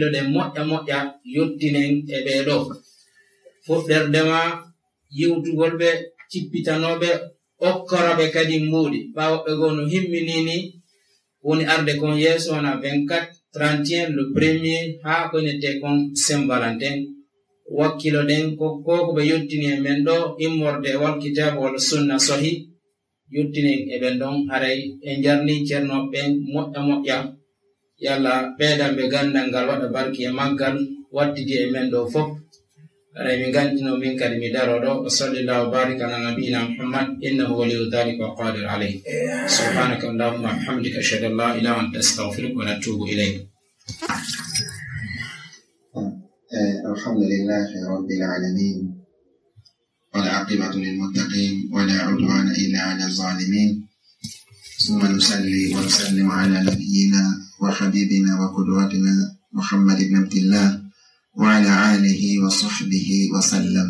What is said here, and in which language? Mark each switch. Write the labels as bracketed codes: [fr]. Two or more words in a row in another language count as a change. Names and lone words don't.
[ff] ɗen moƴƴa yottinen e ɓeeɗo fuɗɗerdema yewtugol ɓe cippitanoɓe okkoroɓe kadi mbuuɗi ɓawoɓɓe gono himminini woni arde kon yeso na 24-31 [fr] le premier [ff] ha konete kon Saint-Valentin wakkilo den ko be yottini men do immorde [ar] والكتاب والسنة [ff] sahih yottini e ben don haray en jarni cerno ben moƴƴa yalla beedam be gandal ngal wada barki e maggal wattidi e men do fop haray mi gantino min kadi mi daro do [ar] صلى الله بارك على نبينا محمد إنه ولي ذلك والقادر عليه سبحانك اللهم حمدك أشهد أن لا إله إلا أنت أستغفرك وأتوب إليك. الحمد لله رب العالمين والعاقبة للمتقين ولا عدوان إلا على الظالمين ثم نصلي ونسلم على نبينا وحبيبنا وقدوتنا محمد بن عبد الله وعلى آله وصحبه وسلم.